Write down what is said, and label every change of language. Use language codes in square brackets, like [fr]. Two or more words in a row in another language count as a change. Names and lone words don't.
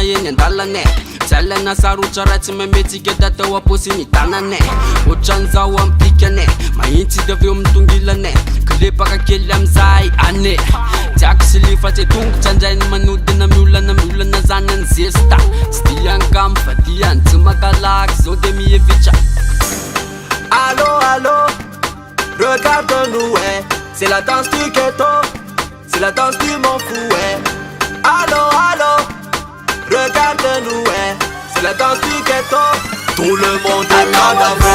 [mg] eny andalane tsy alaina sarotra raha tsy mametsika datao aposiny tanane otran'izao ampikane mahitsy dy aveo mitongilane kilepaka kely amizay ane tiako sy lifa tsy tongotra andrainy manodina miolana zany any zesta tsy diankamy fa diany tsy makalaky zao de mihevitra. [fr] Allô, regarde-nous, c'est la danse du ghetto, c'est la danse du m'en fou, Allô, regarde-nous, c'est la danse du ghetto, tout le monde est là.